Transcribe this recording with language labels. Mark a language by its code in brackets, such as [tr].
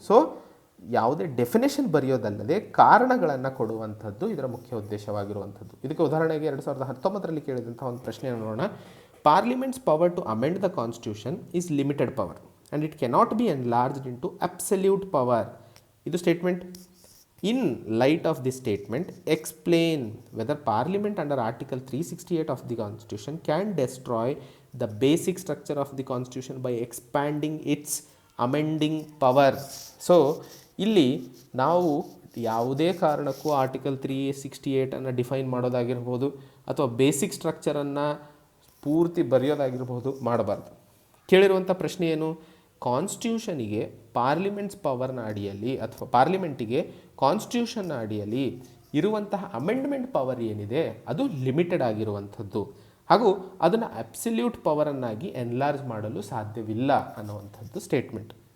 [kn] So ಯಾವುದೇ definition ಬರೆಯೋದಲ್ಲದೆ ಕಾರಣಗಳನ್ನು ಕೊಡುವಂಥದ್ದು ಇದರ ಮುಖ್ಯ ಉದ್ದೇಶವಾಗಿರುವಂಥದ್ದು. ಇದಕ್ಕೆ ಉದಾಹರಣೆಗೆ 2019ರಲ್ಲಿ ಕೇಳಿದಂಥ ಒಂದು ಪ್ರಶ್ನೆಯನ್ನು ನೋಡೋಣ. [en] Parliament's power to amend the constitution is limited power and it cannot be enlarged into absolute power. [kn] ಇದು statement. [en] In light of this statement, explain whether Parliament under Article 368 of the Constitution can destroy the basic structure of the Constitution by expanding its amending power. [kn] So, ಇಲ್ಲಿ ನಾವು ಯಾವುದೇ ಕಾರಣಕ್ಕೂ article 368 define ಮಾಡೋದಾಗಿರ್ಬೋದು ಅಥವಾ basic ಸ್ಟ್ರಕ್ಚರನ್ನು ಪೂರ್ತಿ ಬರೆಯೋದಾಗಿರ್ಬೋದು ಮಾಡಬಾರ್ದು. ಕೇಳಿರುವಂಥ ಪ್ರಶ್ನೆ ಏನು? ಕಾನ್ಸ್ಟಿಟ್ಯೂಷನಿಗೆ ಪಾರ್ಲಿಮೆಂಟ್ಸ್ ಪವರ್ನ ಅಡಿಯಲ್ಲಿ ಅಥವಾ ಪಾರ್ಲಿಮೆಂಟಿಗೆ ಕಾನ್ಸ್ಟಿಟ್ಯೂಷನ್ನ ಅಡಿಯಲ್ಲಿ ಇರುವಂತಹ ಅಮೆಂಡ್ಮೆಂಟ್ ಪವರ್ ಏನಿದೆ ಅದು ಲಿಮಿಟೆಡ್ ಆಗಿರುವಂಥದ್ದು, ಹಾಗೂ ಅದನ್ನು ಅಬ್ಸಲ್ಯೂಟ್ ಪವರನ್ನಾಗಿ ಎನ್ಲಾರ್ಜ್ ಮಾಡಲು ಸಾಧ್ಯವಿಲ್ಲ ಅನ್ನುವಂಥದ್ದು ಸ್ಟೇಟ್ಮೆಂಟ್.